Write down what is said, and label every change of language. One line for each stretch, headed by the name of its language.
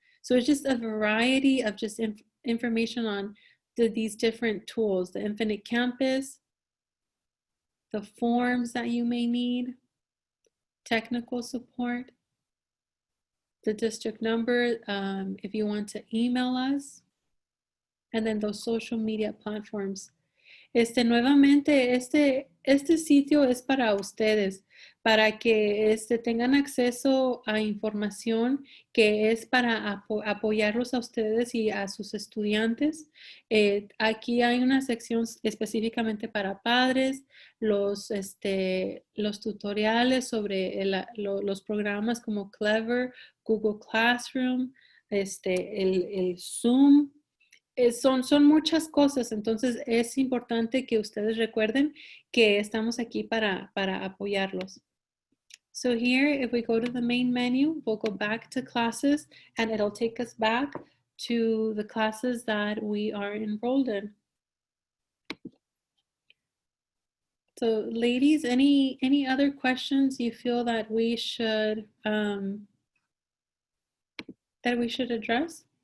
English: So it's just a variety of just information on these different tools, the Infinite Campus, the forms that you may need, technical support, the district number if you want to email us, and then those social media platforms.
Spanish: Nuevamente, este sitio es para ustedes, para que tengan acceso a información que es para apoyarlos a ustedes y a sus estudiantes. Aquí hay una sección específicamente para padres, los tutoriales sobre los programas como Clever, Google Classroom, el Zoom. Son muchas cosas, entonces es importante que ustedes recuerden que estamos aquí para apoyarlos.
English: So here, if we go to the main menu, we'll go back to classes, and it'll take us back to the classes that we are enrolled in. So ladies, any other questions you feel that we should address?